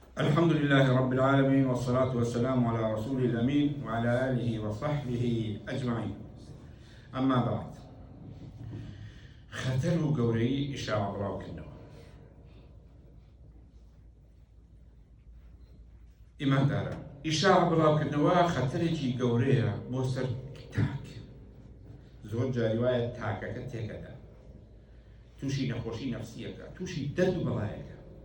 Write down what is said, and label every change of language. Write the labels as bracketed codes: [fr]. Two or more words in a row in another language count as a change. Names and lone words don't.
[ar] الحمد لله رب العالمين والصلاة والسلام على رسول الأمين وعلى آله وصحبه أجمعين. أما بعد، [ckb] خەتەر و گەورەی ئیشاع بڵاوکردنەوە. ئیمانداران، ئیشاع بڵاوکردنەوە خەتەرێکی گەورەیە بۆ سەر تاک. زۆر جاری وایە تاکەکە تێکەدا، تووشی نەخۆشی نەفسیەکە، تووشی دەرد و بەڵایەکە.